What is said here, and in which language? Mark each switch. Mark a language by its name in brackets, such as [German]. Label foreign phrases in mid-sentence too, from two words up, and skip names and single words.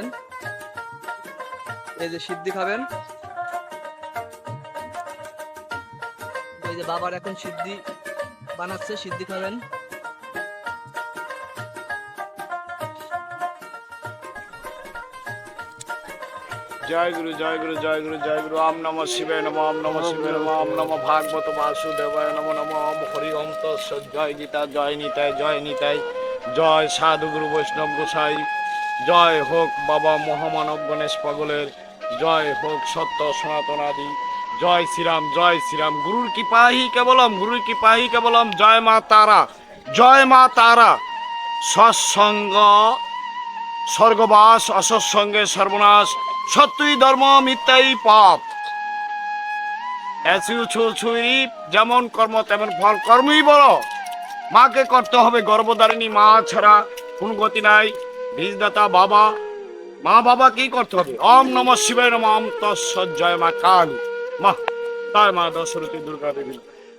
[Bangla] এই যে সিদ্ধি খাবেন, এই যে বাবার এখন সিদ্ধি বানাচ্ছে, সিদ্ধি খাবেন। জয় গুরু জয় গুরু জয় গুরু জয় গুরু। [Sanskrit] ওম নমঃ শিবায় নমঃ, ওম নমঃ শিবায় নমঃ, ওম নমঃ ভাগবত বাসুদেবায় নমঃ, নমঃ ওম হরি ওম তৎসৎ। [Bangla] জয় গীতা, জয় নিতাই, জয় নিতাই, জয় সাধু গুরু বৈষ্ণব গোসাই। জয় হোক বাবা মহামানব গণেশ পাগলের, জয় হোক সত্য সনাতন আদি। জয় শ্রীরাম, জয় শ্রীরাম। গুরুর কৃপাহি কেবলম, গুরুর কৃপাহি কেবলম। জয় মা তারা, জয় মা তারা। সৎসঙ্গ স্বর্গবাস, অসৎসঙ্গে সর্বনাশ। সত্যই ধর্ম, মিথ্যাই পাপ। ছুঁই যেমন কর্ম তেমন ফল। কর্মই বড়, মাকে করতে হবে গর্ভধারিণী। মা ছাড়া কোন গতি নাই। বীজদাতা বাবা, মা বাবাকেই করতে হবে। [Sanskrit] ওম নমঃ শিবায় নমঃ, ওম তৎসৎ। [Bangla] জয় মা কালী, মা তার মা দশরথী দুর্গা দেবী।